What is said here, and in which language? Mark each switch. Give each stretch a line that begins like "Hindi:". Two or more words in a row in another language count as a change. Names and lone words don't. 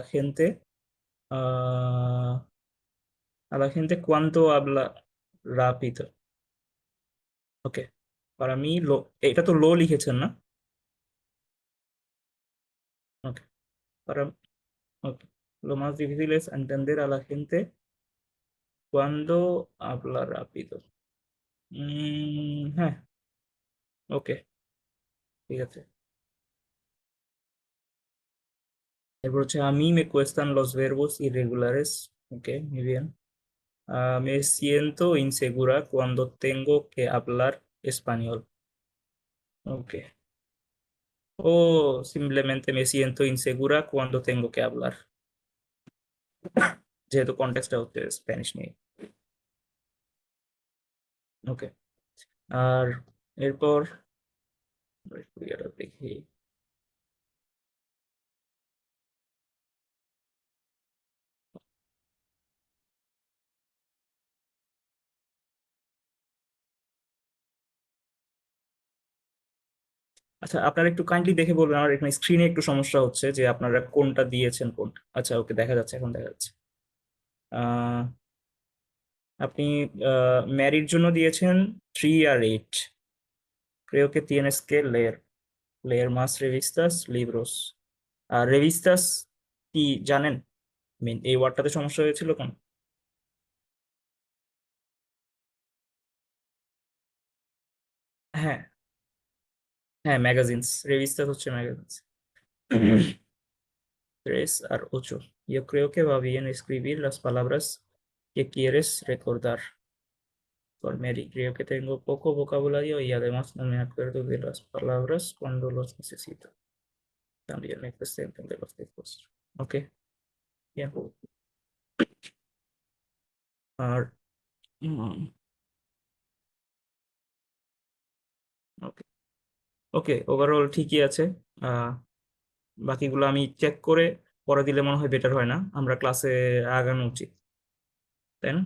Spanish: ah, a la gente cuando habla rápido.
Bangla: ওকে,
Spanish: para mí
Bangla: এটা তো লো লিখেছেন না? ওকে,
Spanish: para okay. Lo más difícil es entender a la gente cuando habla rápido.
Bangla: হ্যাঁ, ওকে, ঠিক আছে। এরপর হচ্ছে
Spanish: a mí me cuestan los verbos irregulares. ওকে, muy bien. Me siento insegura cuando tengo que hablar español. ওকে, o simplemente me siento insegura cuando tengo que hablar,
Bangla: যেহেতু কন্টেক্সটটা হচ্ছে স্প্যানিশ নিয়ে। ওকে, আর এরপর একটু ইয়েটা দেখি। আচ্ছা, আপনারা একটু কাইন্ডলি দেখে বলবেন, আমার এখানে স্ক্রিনে একটু সমস্যা হচ্ছে যে আপনারা কোনটা দিয়েছেন কোনটা। আচ্ছা, ওকে, দেখা যাচ্ছে, এখন দেখা যাচ্ছে। আহ আপনি ম্যারির জন্য দিয়েছেন 3 আর 8।
Spanish: Creo que tienes que leer más revistas, libros.
Bangla: আর রেভিস্তাস কি জানেন? মিন এই ওয়ার্ডটাতে সমস্যা হয়েছিল কোন? হ্যাঁ, হ্যাঁ, ম্যাগাজিনস, রেভিস্তাস হচ্ছে ম্যাগাজিনস। 3 আর 8.
Spanish: Yo creo que va bien escribir las palabras que quieres recordar. Por Mary, creo que tengo poco vocabulario y además no me acuerdo de las palabras cuando los necesito. También me cuesta entender los textos. Ok, bien.
Bangla: আর ওকে, ওকে, ওভারঅল ঠিকই আছে। আহ বাকিগুলো আমি চেক করে পরে দিলে মনে হয় বেটার হয় না? আমরা ক্লাসে আগানো উচিত, তাই না?